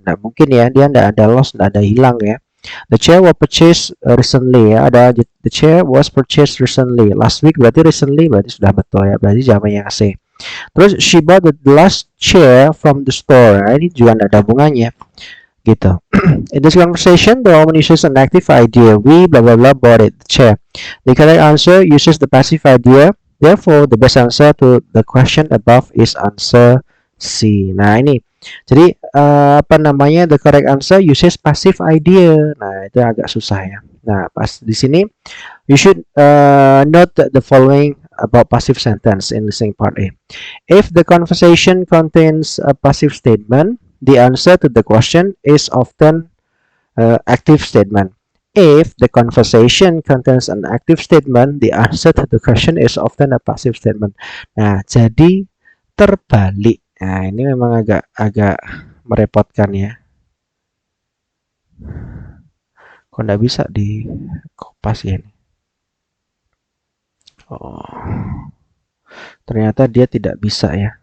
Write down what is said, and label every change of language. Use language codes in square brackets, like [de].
[id] Nah mungkin ya, dia tidak ada lost, tidak ada hilang ya. [en] The chair was purchased recently ya, ada the chair was purchased recently. Last week berarti recently, [id] berarti sudah betul ya, berarti jawaban yang C. [en] Terus she bought the last chair from the store. [id] Nah, ini juga tidak ada hubungannya gitu. [en] In this conversation, the woman uses an active idea. We blah blah blah bought it, the chair. The correct answer uses the passive idea. Therefore, the best answer to the question above is answer C. [id] Nah, ini. [en] Jadi the correct answer uses passive idea. [id] Nah, itu agak susah ya. Nah, pas di sini [en] you should note the following about passive sentence in listening part A. If the conversation contains a passive statement, the answer to the question is often active statement. If the conversation contains an active statement, the answer to the question is often a passive statement. [id] Nah, jadi terbalik. Nah, ini memang agak merepotkan ya. Kok nggak bisa di kopas ya ini? Oh, ternyata dia tidak bisa ya.